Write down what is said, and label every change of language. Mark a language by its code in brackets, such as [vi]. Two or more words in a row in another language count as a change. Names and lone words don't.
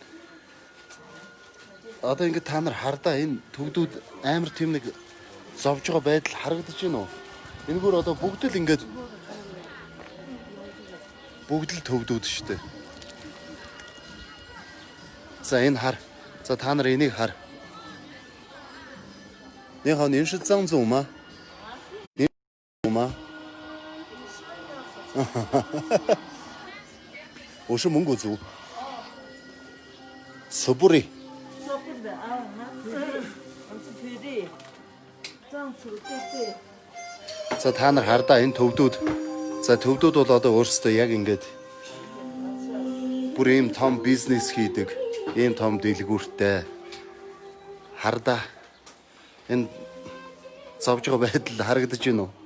[mn] Одоо ингээд та нар хардаа энэ төвдүүд амар тийм нэг зовж байгаа байдал харагдаж байна уу? Энэгээр одоо бүгд л ингээд бүгд л төвдүүд шүү дээ. За энэ хар. За та нар энийг хар. [zh] 你好，您是藏族吗？您是藏族吗？我是蒙古族。서부리. [mn] За та нар хардаа энэ төвдүүд. За төвдүүд бол одоо өөрсдөө яг ингээд бүр ийм том бизнес хийдэг, ийм том дэлгүүртэй хардаа энэ зовж байгаа байдал харагдаж байна уу?